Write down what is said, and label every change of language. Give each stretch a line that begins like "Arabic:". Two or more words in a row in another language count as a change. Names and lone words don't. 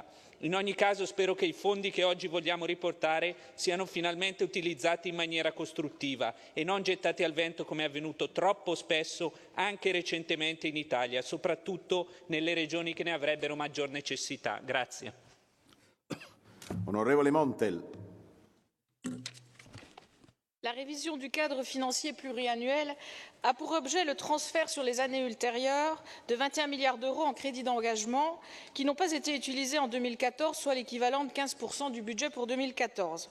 Italian: In ogni caso spero che i fondi che oggi vogliamo riportare siano finalmente utilizzati in maniera costruttiva e non gettati al vento come è avvenuto troppo spesso anche recentemente in Italia, soprattutto nelle regioni che ne avrebbero maggior necessità. Grazie. Onorevole Montel.
French: La révision du cadre financier pluriannuel a pour objet le transfert sur les années ultérieures de 21 milliards d'euros en crédits d'engagement qui n'ont pas été utilisés en 2014, soit l'équivalent de 15% du budget pour 2014.